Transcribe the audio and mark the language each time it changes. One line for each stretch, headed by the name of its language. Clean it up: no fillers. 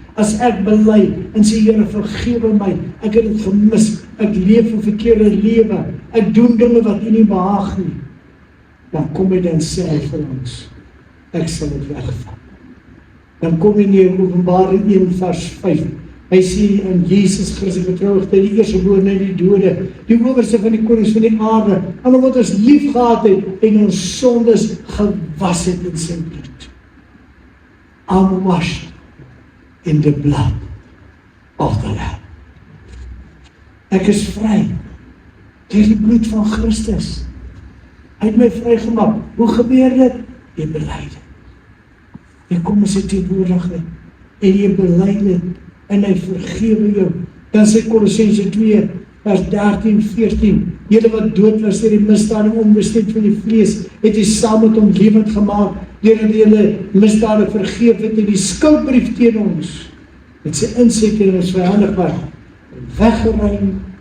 Afrikaans: As ek bely en sê Here vergewe my, ek het dit gemis, ek leef 'n verkeerde lewe, ek doen dinge wat U nie behaag nie, dan kom hy dan sê hy vir ons, ek sal dit wegvat. Dan kom hy in Openbaring 1 vers 5. Hy sê in Jesus Christus getrouwig, die eerstgeborene uit die dode, die owerste van die konings van die aarde, en omdat ons lief gehad het en ons sondes gewas het in sy bloed.
English: I'm washed in the blood of the Lamb.
Afrikaans: Ek is vry deur die bloed van Christus. Hy het my vrygemaak. Hoe gebeur dit? Jy bely dit. Jy kom in sy teenwoordigheid en jy bely dit en hy vergewe jou. Dan sê Kolossense 2 vers 13-14, julle wat dood was deur die misdade en onbestemd van die vlees, het hy saam met hom lewend gemaak, deurdat julle misdade vergeef het en die skuldbrief teen ons, met sy insette en ons vyandig was, weggeruim,